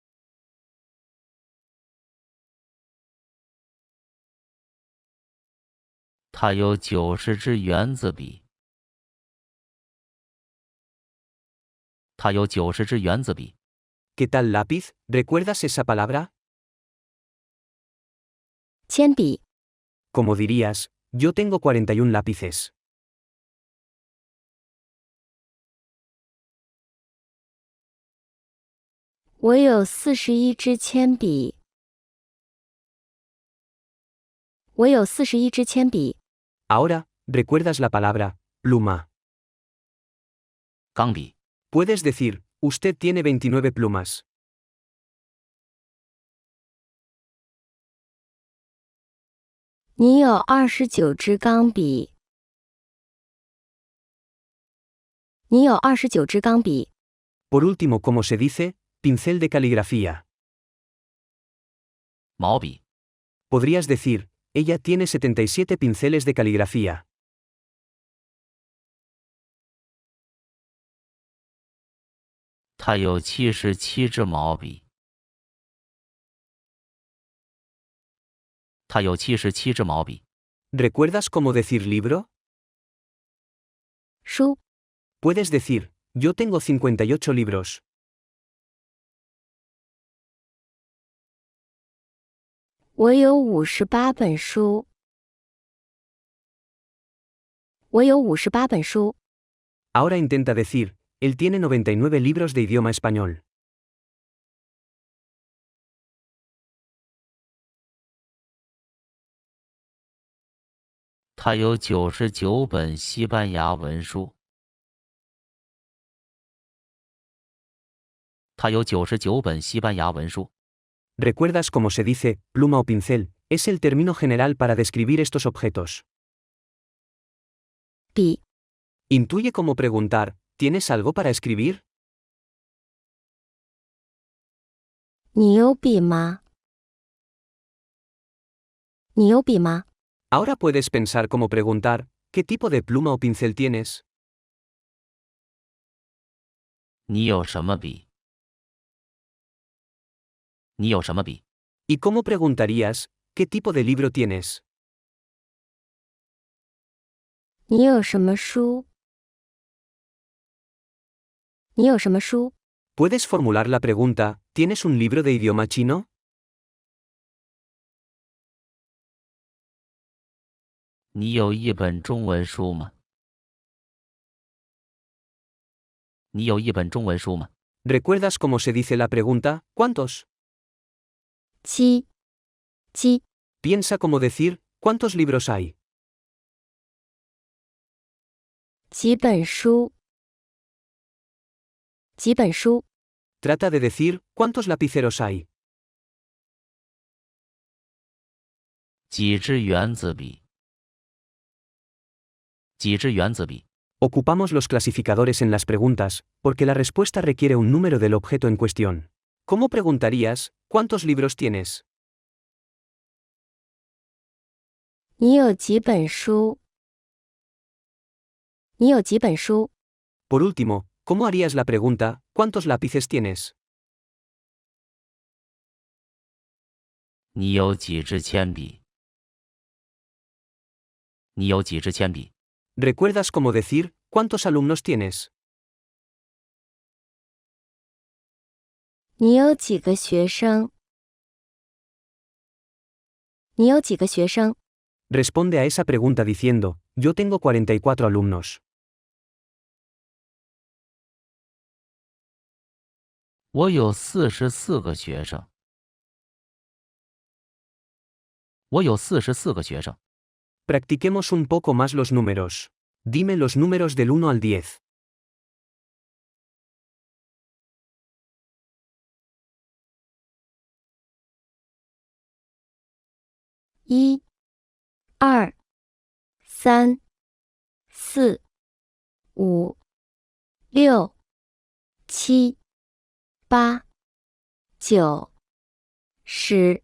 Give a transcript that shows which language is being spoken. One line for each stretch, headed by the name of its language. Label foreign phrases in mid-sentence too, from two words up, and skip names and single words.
Chinese: 他有90支原子笔。他有90支原子笔。
Spanish: ¿Qué tal lápiz? ¿Recuerdas esa palabra?
Chinese: 铅笔。
Spanish: Como dirías, yo tengo 41 lápices.
Chinese: 我有41支铅笔。我有41支铅笔。
Spanish: Ahora, ¿recuerdas la palabra, pluma?
Chinese: 钢笔。
Spanish: Puedes decir, usted tiene 29 plumas.
Chinese: 你有29支钢笔。你有29支钢笔。
Spanish: Por último, ¿cómo se dice? Pincel de caligrafía.
Chinese: 毛笔。
Spanish: Podrías decir, ella tiene 77 pinceles de caligrafía.
Chinese: 他有77支毛笔。他有77支毛笔。
Spanish: ¿Recuerdas cómo decir libro?
Chinese: 书。
Spanish: Puedes decir, yo tengo 58 libros.
Chinese: 我有58本书。我有58本书。
Spanish: Ahora intenta decir, él tiene 99 libros de idioma español.
Chinese: 他有99本西班牙文书。他有99本西班牙文书。
Spanish: ¿Recuerdas cómo se dice, pluma o pincel? Es el término general para describir estos objetos.
Chinese: 笔。
Spanish: Intuye cómo preguntar, ¿tienes algo para escribir?
Chinese: 你有笔吗？你有笔吗？
Spanish: Ahora puedes pensar cómo preguntar, ¿qué tipo de pluma o pincel tienes?
Chinese: 你有什么笔？你有什么笔？
Spanish: ¿Y cómo preguntarías, qué tipo de libro tienes?
Chinese: 你有什么书？你有什么书？
Spanish: Puedes formular la pregunta, ¿Tienes un libro de idioma chino?
Chinese: 你有一本中文书吗？你有一本中文书吗？
Spanish: ¿Recuerdas cómo se dice la pregunta, ¿cuántos?
Chinese: 七，七，
Spanish: Piensa cómo decir, ¿cuántos libros hay?
Chinese: 几本书，几本书，
Spanish: Trata de decir, ¿cuántos lapiceros hay?
Chinese: 几支原子笔？几支原子笔？
Spanish: Ocupamos los clasificadores en las preguntas, porque la respuesta requiere un número del objeto en cuestión. ¿Cómo preguntarías, ¿cuántos libros tienes?
Chinese: 你有几本书？你有几本书？
Spanish: Por último, ¿cómo harías la pregunta, ¿cuántos lápices tienes?
Chinese: 你有几支铅笔？你有几支铅笔？
Spanish: ¿Recuerdas cómo decir, ¿cuántos alumnos tienes?
Chinese: 你有几个学生？你有几个学生？
Spanish: Responde a esa pregunta diciendo, yo tengo 44 alumnos.
Chinese: 我有44个学生。我有44个学生。
Spanish: Practiquemos un poco más los números. Dime los números del 1 al 10.
Chinese: 一、二、三、四、五、六、七、八、九、十。